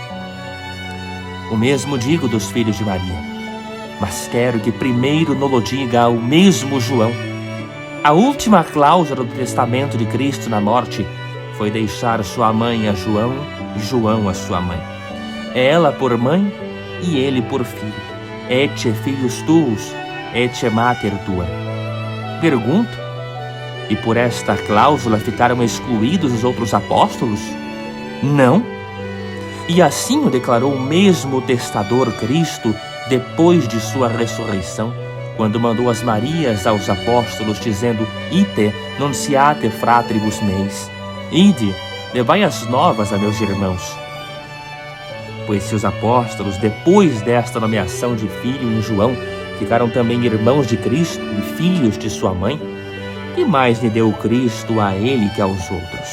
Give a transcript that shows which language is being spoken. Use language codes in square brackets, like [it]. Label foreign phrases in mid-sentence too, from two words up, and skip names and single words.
[pt] O mesmo digo dos filhos de Maria, mas quero que primeiro nolo diga ao mesmo João. A última cláusula do testamento de Cristo na morte foi deixar sua mãe a João e João a sua mãe. Ela por mãe e ele por filho. [la] Ecce filius tuus, ecce mater tua. [pt] Pergunto, e por esta cláusula ficaram excluídos os outros apóstolos? Não. E assim o declarou o mesmo testador Cristo depois de sua ressurreição, quando mandou as Marias aos apóstolos, dizendo: [la] Ite nonciate fratribus meis. [pt] Ide, levai as novas a meus irmãos. Pois se os apóstolos, depois desta nomeação de filho em João, ficaram também irmãos de Cristo e filhos de sua mãe, que mais lhe deu Cristo a ele que aos outros?